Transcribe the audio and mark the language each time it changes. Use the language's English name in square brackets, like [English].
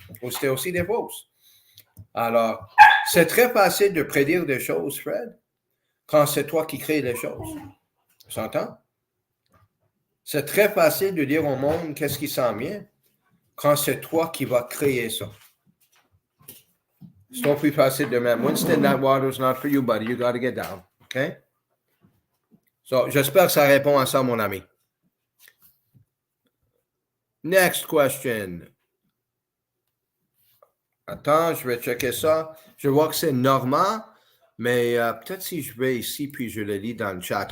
[French] Ou c'était aussi des fausses? Alors, c'est très facile de prédire des choses, Fred, quand c'est toi qui crées les choses. Tu s'entends? C'est très facile de dire au monde qu'est-ce qui s'en vient quand c'est toi qui vas créer ça. C'est trop plus facile de même. [English] Winston, that water's not for you, buddy. You got to get down. OK? [French] So, j'espère que ça répond à ça, mon ami. [English] Next question. [French] Attends, je vais checker ça. Je vois que c'est Normand, mais peut-être si je vais ici, puis je le lis dans le chat.